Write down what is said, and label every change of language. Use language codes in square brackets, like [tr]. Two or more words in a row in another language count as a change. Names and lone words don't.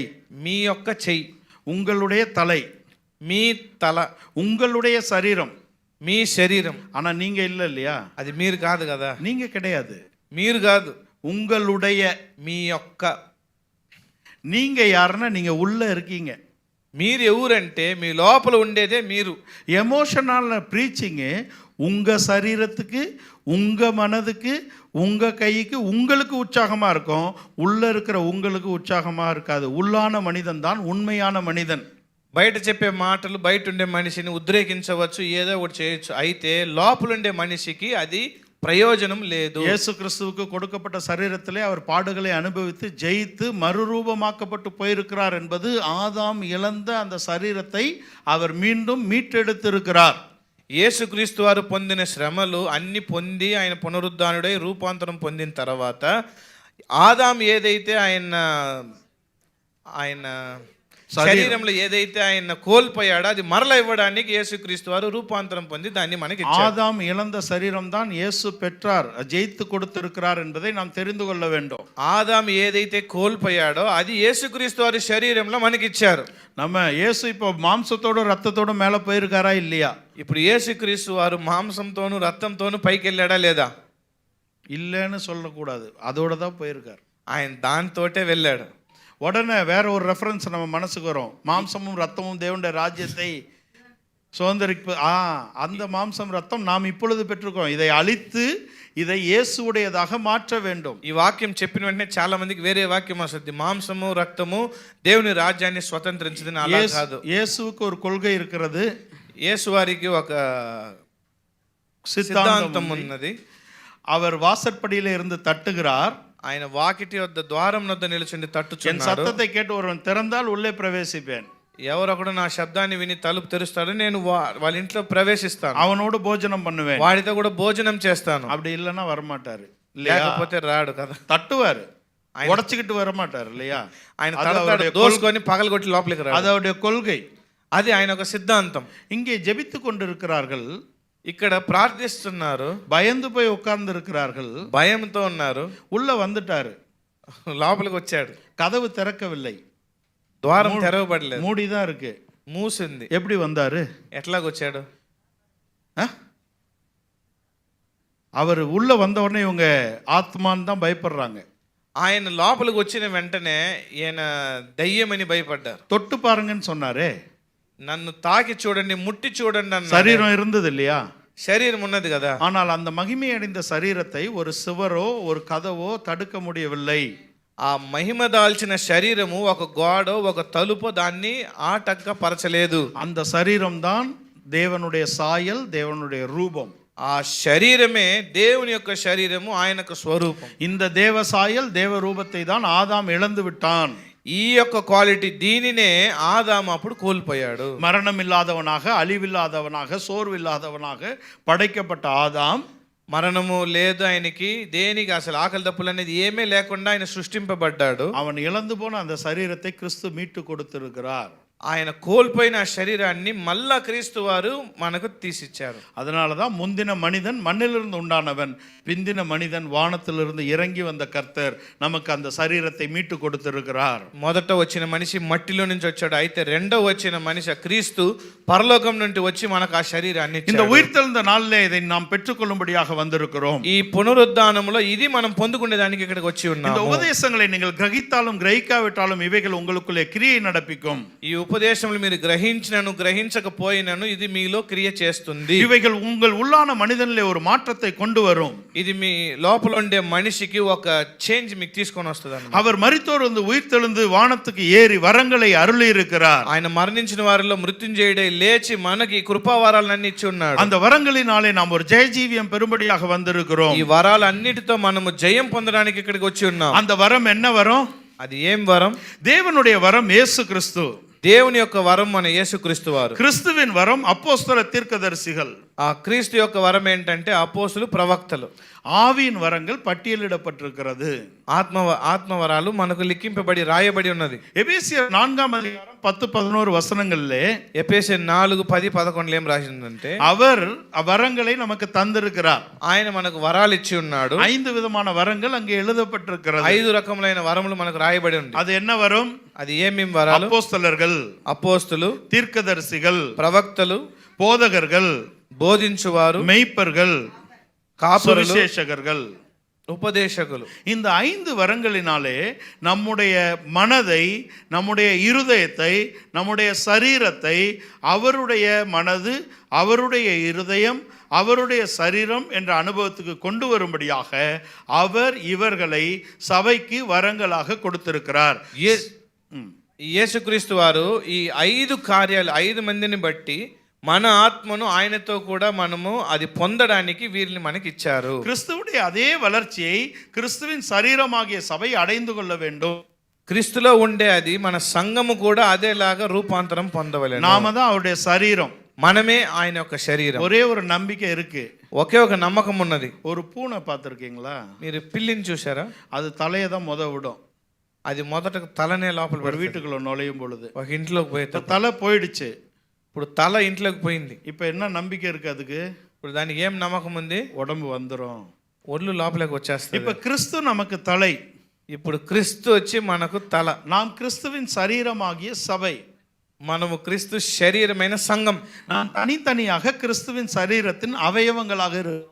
[te] మీ యొక్క చెయ్యి, [ta] உங்களுடைய தலை, [te] మీ తల, [ta] உங்களுடைய சரீரம், [te] మీ శరీరం. [ta] ஆனா நீங்க இல்ல இல்லையா, [te] అది మీరు కాదు కదా, [ta] நீங்க கிடையாது, [te] మీరు కాదు, [ta] உங்களுடைய, [te] మీ యొక్క. [ta] நீங்க யாருன்னா நீங்க உள்ள இருக்கீங்க. [te] మీరు ఎవరంటే మీ లోపల ఉండేదే మీరు. [en] emotional preaching [ta] உங்க சரீரத்துக்கு, உங்க மனதுக்கு, உங்க கைக்கு, உங்களுக்கு உற்சாகமா இருக்கும். உள்ள இருக்கிற உங்களுக்கு உற்சாகமா இருக்காது. உள்ளான மனிதன் தான் உண்மையான மனிதன். [te] బయట చెప్పే మాటలు బయట ఉండే మనిషిని ఉద్రేకించవచ్చు, ఏదో ఒకటి చేయొచ్చు. అయితే లోపల ఉండే మనిషికి అది ప్రయోజనం లేదు. [ta] இயேசு கிறிஸ்துவுக்கு கொடுக்கப்பட்ட சரீரத்திலே அவர் பாடுகளை அனுபவித்து ஜெயித்து மறுரூபமாக்கப்பட்டு போயிருக்கிறார் என்பது ஆதாம் இழந்த அந்த சரீரத்தை அவர் மீண்டும் மீட்டெடுத்திருக்கிறார். [te] యేసుక్రీస్తు వారు పొందిన శ్రమలు అన్ని పొంది ఆయన పునరుద్ధానుడై రూపాంతరం పొందిన తర్వాత ఆదాం ఏదైతే ఆయన శరీరంలో ఏదైతే ఆయన కోల్పోయాడో అది మరల ఇవ్వడానికి యేసుక్రీస్తు వారు రూపాంతరం పొంది దాన్ని మనకి ఇచ్చారు. [ta] ஆதாம் இழந்த சரீரம் தான் இயேசு பெற்றார், ஜெயித்து கொடுத்திருக்கிறார் என்பதை நாம் தெரிந்து கொள்ள வேண்டும். [te] ఆదాం ఏదైతే కోల్పోయాడో అది యేసుక్రీస్తు వారి శరీరంలో మనకి ఇచ్చారు. [ta] நம்ம இயேசு இப்போ மாம்சத்தோட ரத்தத்தோட மேல போயிருக்காரா இல்லையா? [te] ఇప్పుడు యేసుక్రీస్తు వారు మాంసంతోను రక్తంతోను పైకి వెళ్ళాడా లేదా? [ta] இல்லைன்னு சொல்லக்கூடாது, அதோட தான் போயிருக்கார். [te] ఆయన దాంతోటే వెళ్ళాడు. [ta] உடனே வேற ஒரு ரெஃபரன்ஸ் நம்ம மனசுக்கு வரும். மாம்சமும் ரத்தமும் தேவனுடைய ராஜ்யத்தை சுதந்திரிப்பு, அந்த மாம்சம் ரத்தம் நாம் இப்பொழுது பெற்றிருக்கோம், இதை அழித்து இதை இயேசுவுடையதாக மாற்ற வேண்டும். [te] ఈ వాక్యం చెప్పిన వెంటనే చాలా మందికి వేరే వాక్యం వస్తుంది, మాంసము రక్తము దేవుని రాజ్యాన్ని స్వతంత్రించదని. అలా కాదు. [ta] இயேசுவுக்கு ஒரு கொள்கை இருக்கிறது, [te] యేసు వారికి ఒక సిద్ధాంతం ఉన్నది. [ta] அவர் வாசற்படியில இருந்து தட்டுகிறார். [te] ఆయన వాకిటి వద్ద ద్వారం వద్ద నిలుచుండి తట్టుచున్నాడు. [ta] என் சத்தத்தை கேட்டு ஒருவன் திறந்தால் உள்ளே பிரவேசிப்பேன். [te] ఎవరొకడు నా శబ్దాన్ని విని తలుపు తెరుస్తాడు, నేను వాళ్ళ ఇంట్లో ప్రవేశిస్తాను, [ta] அவனோடு போஜனம் பண்ணுவேன், [te] వాడితో కూడా భోజనం చేస్తాను. [ta] அப்படி இல்லைன்னா வரமாட்டாரு, [te] లేకపోతే రాడు కదా. [ta] தட்டுவாரு, உடைச்சுக்கிட்டு வரமாட்டாரு இல்லையா? [te] ఆయన తడతాడు, దోసుకొని పగలగొట్టి లోపలికి రాడు. [ta] அது அவருடைய கொள்கை, [te] అది ఆయన ఒక సిద్ధాంతం. [ta] இங்கே ஜெபித்து கொண்டிருக்கிறார்கள், [te] ఇక్కడ ప్రార్థిస్తున్నారు, [ta] பயந்து போய் உட்கார்ந்து இருக்கிறார்கள், [te] భయంతో ఉన్నారు. [ta] உள்ள வந்துட்டாரு, [te] లోపలికి వచ్చాడు, [ta] கதவு திறக்கவில்லை, [te] ద్వారం తెరవబడలేదు, [ta] மூடிதான் இருக்கு, [te] మూసింది. [ta] எப்படி வந்தாரு, [te] ఎట్లాగొచ్చాడు? [ta] அவர் உள்ள வந்த உடனே இவங்க ஆத்மான்னு தான் பயப்படுறாங்க. [te] ఆయన లోపలికి వచ్చిన వెంటనే ఈయన దయ్యమని భయపడ్డారు. [ta] தொட்டு பாருங்கன்னு சொன்னாரே, [te] నన్ను తాకి చూడండి, ముట్టి చూడండి అన్న. [ta] சரீரம் இருந்தது இல்லையா? [te] శరీరం ఉన్నది కదా. [ta] ஆனால் அந்த மகிமை அடைந்த சரீரத்தை ஒரு சுவரோ ஒரு கதவோ தடுக்க முடியவில்லை. [te] ఆ మహిమ దాల్చిన శరీరము ఒక గోడో ఒక తలుపో దాన్ని ఆటంకపరచలేదు. [ta] அந்த சரீரம் தான் தேவனுடைய சாயல், தேவனுடைய ரூபம். [te] ఆ శరీరమే దేవుని యొక్క శరీరము, ఆయన యొక్క స్వరూపం. [ta] இந்த தேவ சாயல், தேவ ரூபத்தை தான் ஆதாம் இழந்து விட்டான். [te] ఈ యొక్క క్వాలిటీ దీనినే ఆదాము అప్పుడు కోల్పోయాడు. [ta] மரணம் இல்லாதவனாக, அழிவில்லாதவனாக, சோர்வில்லாதவனாக படைக்கப்பட்ட ஆதாம் [te] మరణము లేదు ఆయనకి, దేనికి అసలు ఆకలి దప్పులు అనేది ఏమీ లేకుండా ఆయన సృష్టింపబడ్డాడు. [ta] அவன் இழந்து போன அந்த சரீரத்தை கிறிஸ்து மீட்டு கொடுத்திருக்கிறார். [te] ఆయన కోల్పోయిన శరీరాన్ని మళ్ళా క్రీస్తు వారు మనకు తీసిచ్చారు. [ta] அதனாலதான் முந்தின மனிதன் மண்ணிலிருந்து உண்டானவன், பிந்தின மனிதன் வானத்திலிருந்து இறங்கி வந்த கர்த்தர் நமக்கு அந்த சரீரத்தை மீட்டு கொடுத்திருக்கிறார். [te] మొదట వచ్చిన మనిషి మట్టిలో నుంచి వచ్చాడు, అయితే రెండో వచ్చిన మనిషి క్రీస్తు పరలోకం నుండి వచ్చి మనకు ఆ శరీరాన్ని [ta] இந்த உயிர்த்தெழுந்த நாளிலே இதை நாம் பெற்றுக்கொள்ளும்படியாக வந்திருக்கிறோம். [te] ఈ పునరుద్ధానములో ఇది మనం పొందుకునేదానికి ఇక్కడికి వచ్చి ఉన్నాము. [ta] இந்த உபதேசங்களை நீங்கள் கிரகித்தாலும் கிரகிக்காவிட்டாலும் இவைகள் உங்களுக்குள்ளே கிரியை நடப்பிக்கும். [te] ఈ ఉపదేశములు మీరు గ్రహించినను గ్రహించకపోయినను ఇది మీలో క్రియ చేస్తుంది. [ta] இவைகள் உங்கள் உள்ளான மனிதனிலே ஒரு மாற்றத்தை கொண்டு வரும். [te] ఇది మీ లోపల ఉండే మనిషికి ఒక చేంజ్ మీకు తీసుకొని వస్తుంది. [ta] அவர் மரித்தோர் வந்து உயிர்த்தெழுந்து வானத்துக்கு ஏறி வரங்களை அருளி இருக்கிறார். [te] ఆయన మరణించిన వారిలో మృత్యుంజయుడై లేచి మనకి కృపావరాలన్నీ ఇచ్చి ఉన్నాడు. [ta] அந்த வரங்களினாலே நாம் ஒரு ஜெயஜீவியம் பெறும்படியாக வந்திருக்கிறோம். [te] ఈ వరాలన్నిటితో మనము జయం పొందడానికి ఇక్కడికి వచ్చి ఉన్నాం. [ta] அந்த வரம் என்ன வரம்? [te] అది ఏం వరం? [ta] தேவனுடைய வரம் இயேசு கிறிஸ்து. [te] దేవుని యొక్క వరం మన యేసుక్రీస్తు వారు. [ta] கிறிஸ்துவின் வரம் அப்போஸ்தல தீர்க்கதரிசிகள். [te] ఆ క్రీస్తు యొక్క వరం ఏంటంటే అపోస్తులు, ప్రవక్తలు. [ta] ஆவியின் வரங்கள் பட்டியலிடப்பட்டிருக்கிறது. [te] ఆత్మవరాలు మనకు లిఖింపబడి రాయబడి ఉన్నది. [ta] எபேசியர் 4:10-11 வசனங்களிலே [te] ఎఫెసీయులు 4:10-11 ఏం రాసిందంటే, [ta] அவர் வரங்களை நமக்கு தந்திருக்கிறார். [te] ఆయన మనకు వరాలు ఇచ్చి ఉన్నాడు. [ta] 5 விதமான வரங்கள் அங்கே எழுதப்பட்டிருக்கிறது. [te] 5 రకములైన వరములు మనకు రాయబడి ఉంది. [ta] அது என்ன வரும்? [te] అది ఏమేం వరాలు? [ta] அப்போஸ்தலர்கள், [te] అపోస్తులు, [ta] தீர்க்கதரிசிகள், [te] ప్రవక్తలు, [ta] போதகர்கள், [te] బోధించువారు, [ta] மெய்ப்பர்கள், [te] కాపురులు, [ta] சுவிசேஷகர்கள், [te] ఉపదేశకులు. [ta] இந்த 5 வரங்களினாலே நம்முடைய மனதை, நம்முடைய இருதயத்தை, நம்முடைய சரீரத்தை அவருடைய மனது, அவருடைய இருதயம், அவருடைய சரீரம் என்ற அனுபவத்துக்கு கொண்டு வரும்படியாக அவர் இவர்களை சபைக்கு வரங்களாக கொடுத்திருக்கிறார். [te] యేసుక్రీస్తు వారు ఈ 5 కార్యాలు 5 మందిని బట్టి మన ఆత్మను ఆయనతో కూడా మనము అది పొందడానికి వీరిని మనకి ఇచ్చారు. [ta] கிறிஸ்துவுடைய அதே வளர்ச்சியை கிறிஸ்துவின் சரீரமாகிய சபை அடைந்து கொள்ள வேண்டும். [te] క్రీస్తులో ఉండే అది మన సంఘము కూడా అదేలాగా రూపాంతరం పొందవలెను. [ta] நாம தான் அவருடைய சரீரம். [te] మనమే ఆయన యొక్క శరీరం. [ta] ஒரே ஒரு நம்பிக்கை இருக்கு. [te] ఒకే ఒక నమ్మకం ఉన్నది. [ta] ஒரு பூனை பார்த்துருக்கீங்களா? [te] మీరు పిల్లిని చూసారా? [ta] அது தலையை தான் விடும். [te] అది మొదట తలనే లోపల [ta] ஒரு வீட்டுக்குள்ள நுழையும் பொழுது [te] ఒక ఇంట్లోకి పోయి [ta] தலை போயிடுச்சு. [te] ఇప్పుడు తల ఇంట్లోకి పోయింది. [ta] இப்போ என்ன நம்பிக்கை இருக்கு அதுக்கு? [te] ఇప్పుడు దానికి ఏం నమ్మకం ఉంది? [ta] உடம்பு வந்துடும், [te] ఒళ్ళు లోపలికి వచ్చేస్తుంది. [ta] இப்போ கிறிஸ்து நமக்கு தலை. [te] ఇప్పుడు క్రీస్తు వచ్చి మనకు తల. [ta] நாம் கிறிஸ்துவின் சரீரமாகிய சபை. [te] మనము క్రీస్తు శరీరమైన సంఘం. [ta] நாம் தனித்தனியாக கிறிஸ்துவின் சரீரத்தின் அவயவங்களாக இருக்கிறோம்.